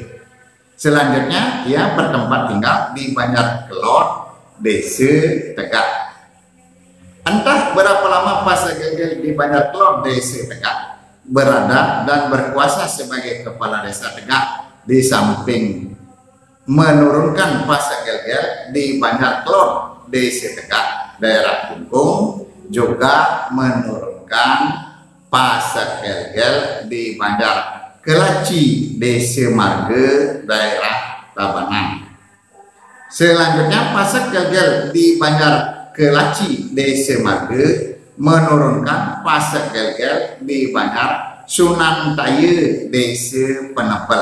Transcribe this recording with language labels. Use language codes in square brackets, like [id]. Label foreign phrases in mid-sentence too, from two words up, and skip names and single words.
[id] Selanjutnya ia bertempat tinggal di Banjar Kelot, Desa Tegak. Entah berapa lama Pasak Gelgel di Banjar Kelot, Desa Tegak berada dan berkuasa sebagai kepala desa Tegak, di samping menurunkan Pasak Gelgel di Banjar Kelot, Desa Tegak, daerah Kungkung, juga menurunkan Pasak Gelgel di Banjar Kelaci, Desa Marga, daerah Tabanan. Selanjutnya Pasak Gelgel di Banjar Kelaci, Desa Marga menurunkan Pasak Gelgel di Banjar Sunan Taya, Desa Penepel.